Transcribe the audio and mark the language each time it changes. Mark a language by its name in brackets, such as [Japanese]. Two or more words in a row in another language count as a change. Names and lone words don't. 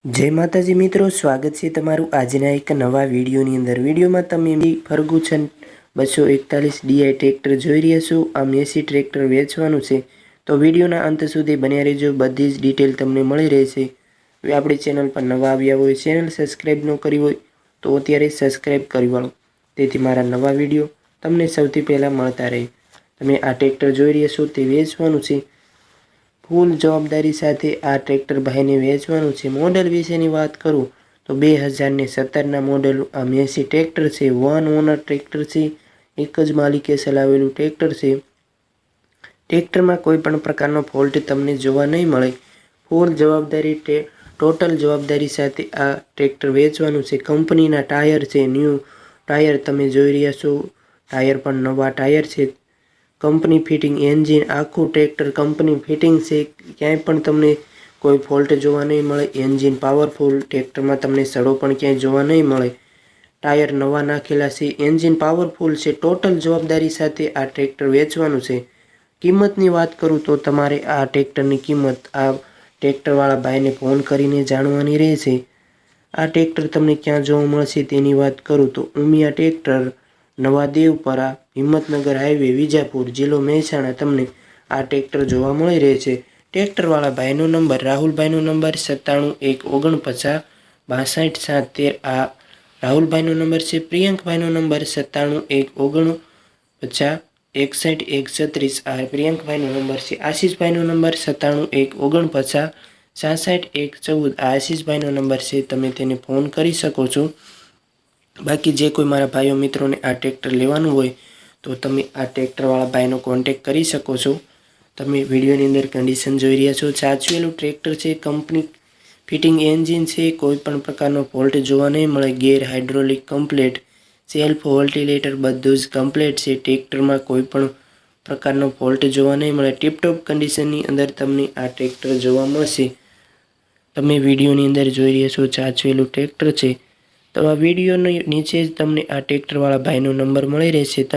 [Gujarati] જય માતાજી મિત્રો, સ્વાગત હૈ તમારું આજના એક નવા વિડિયોની અંદર। વિડિયો મેં તમે ફર્ગ્યુસન 241 DI ટ્રેક્ટર જોઈ રહ્યા છો। આ મેસી ટ્રેક્ટર વેચવાનું છે, તો વિડિયોના અંત સુધી બન્યા રહેજો, બધી જ ડિટેલ તમને મળી રહેશે। આપણી ચેનલ પર નવા આવ્યા હોય, [English] channel subscribe [Gujarati] ન કરી હોય તો અત્યારે સબ્સ્ક્રાઇબ કરી વાળો, તેથી મારા નવા વિડિયો તમને સૌથી પહેલા મળતા રહે। તમે આ ટ્રેક્ટર જોઈ રહ્યા છો તે વેચવાનું છે। ફૂલ જવાબદારી સાથે આ ટ્રેક્ટર ભાઈને વેચવાનું છે। મૉડલ વિશેની વાત કરું તો 2017 મૉડલ આ મેસી ટ્રેક્ટર છે। [English] one owner [Gujarati] ટ્રેક્ટર છે, એક જ માલિકે ચલાવેલું ટ્રેક્ટર છે। ટ્રેક્ટર મેં કોઈપણ પ્રકારનો ફૉલ્ટ તમને જોવા નહીં મળે। ફૂલ જવાબદારી ટોટલ જવાબદારી સાથે આ ટ્રેક્ટર વેચવાનું છે। કંપનીના ટાયર છે, [English] new tyre [Gujarati] તમે જોઈ રહ્યા છો। ટાયર પણ નવા ટાયર છે। [English] company fitting engine [Gujarati] આખું ટ્રેક્ટર [English] company fitting [Gujarati] સે, ક્યાંય પણ તમને કોઈ ફૉલ્ટ જોવા નહીં મળે। [English] engine powerful, [Gujarati] ટ્રેક્ટર મેં તમને સડો પણ ક્યાંય જોવા નહીં મળે। ટાયર નવા નાખેલા છે, [English] engine powerful [Gujarati] છે। ટોટલ જવાબદારી સાથે આ ટ્રેક્ટર વેચવાનું છે। કિંમતની વાત કરું તો તમારે આ ટ્રેક્ટરની કિંમત આ ટ્રેક્ટરવાળા ભાઈને ફોન કરીને જાણવાની રહેશે। આ ટ્રેક્ટર તમને ક્યાં જોવા મળશે તેની વાત કરું તો ઉમિયા ટ્રેક્ટર, નવા દેવપરા, હિંમતનગર હાઈવે, વિજાપુર, જિલ્લો મહેસાણા તમને આ ટ્રેક્ટર જોવા મળી રહે છે। ટ્રેક્ટરવાળા ભાઈનો નંબર, રાહુલભાઈનો નંબર 97 149 62 713। આ રાહુલભાઈનો નંબર છે। પ્રિયંકભાઈનો નંબર 97 149 61 136। આ પ્રિયંકભાઈનો નંબર છે। આશીષભાઈનો નંબર 97 149 66 114। આ આશીષભાઈનો નંબર છે, તમે તેને ફોન કરી શકો છો। બાકી જે કોઈ મારા ભાઈઓ મિત્રો ને આ ટ્રેક્ટર લેવાનું હોય તો તમે આ ટ્રેક્ટરવાળા ભાઈનો કૉન્ટેક્ટ કરી શકો છો। તમે વિડિયોની અંદર કંડિશન જોઈ રહ્યા છો। સાચવેલું ટ્રેક્ટર છે, [English] company fitting engine [Gujarati] છે, કોઈપણ પ્રકારનો ફૉલ્ટ જોવા નહીં મળે। [English] gear hydraulic complete, self ventilator [Gujarati] બધું જ કમ્પ્લીટ છે। ટ્રેક્ટર મેં કોઈપણ પ્રકારનો ફૉલ્ટ જોવા નહીં મળે। ટીપટૉપ કંડિશનની અંદર તમને આ ટ્રેક્ટર જોવા મળશે। તમે વિડિયોની અંદર જોઈ રહ્યા છો સાચવેલું ટ્રેક્ટર છે। તો આ વિડિયોની નીચે જ તમને આ ટ્રેક્ટરવાળા ભાઈનો નંબર મળી રહેશે।